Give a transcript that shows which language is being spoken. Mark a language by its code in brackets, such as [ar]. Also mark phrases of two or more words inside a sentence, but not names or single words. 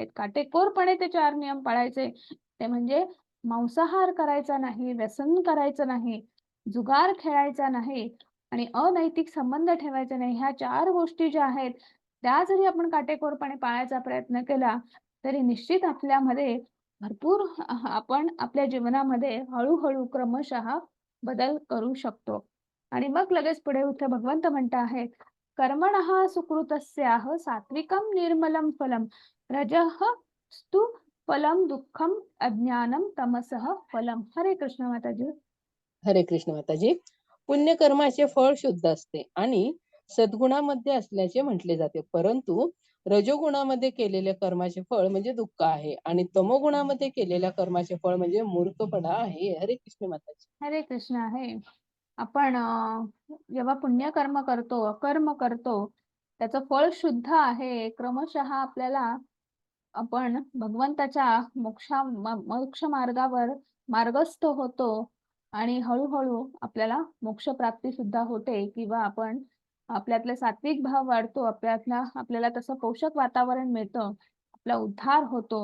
[mr] काटेकोरपणे ते 4 नियम पाळायचे. ते म्हणजे मांसाहार करायचा नाही, व्यसन करायचं नाही, जुगार खेळायचा नाही आणि अनैतिक संबंध ठेवायचे नाही. ह्या 4 गोष्टी ज्या आहेत, त्या जरी आपण काटेकोरपणे पाळायचा प्रयत्न केला, तरी निश्चित आपल्यामध्ये भरपूर आपण आपल्या जीवनामध्ये हळू क्रमशः बदल करू शकतो. आणि मग लगेच पुढे इथे भगवंत म्हणत आहेत, [sa] कर्मणः सुकृतस्याः सात्विकं निर्मलं फलम रजः स्तु फलम दुःखम अज्ञानम तमसः फलम. [mr] हरे कृष्ण माताजी. हरे कृष्ण माताजी. पुण्यकर्माचे फळ शुद्ध असते आणि सद्गुणामध्ये असल्याचे म्हटले जाते, परंतु रजोगुणामध्ये केलेल्या कर्माचे फळ म्हणजे दुःख आहे आणि तमोगुणामध्ये केलेल्या कर्माचे फळ म्हणजे मूर्खपणा आहे. हरे कृष्ण माताजी. हरे कृष्ण आहे. आपण जेव्हा पुण्यकर्म करतो, अकर्म करतो, त्याचं फळ शुद्ध आहे. क्रमशः आपल्याला आपण भगवंताच्या मोक्ष मार्गावर मार्गस्थ होतो आणि हळूहळू आपल्याला मोक्ष प्राप्ती सुद्धा होते किंवा आपण आपल्यातले सात्विक भाव वाढतो, आपल्याला तसं पोषक वातावरण मिळतं, आपला उद्धार होतो.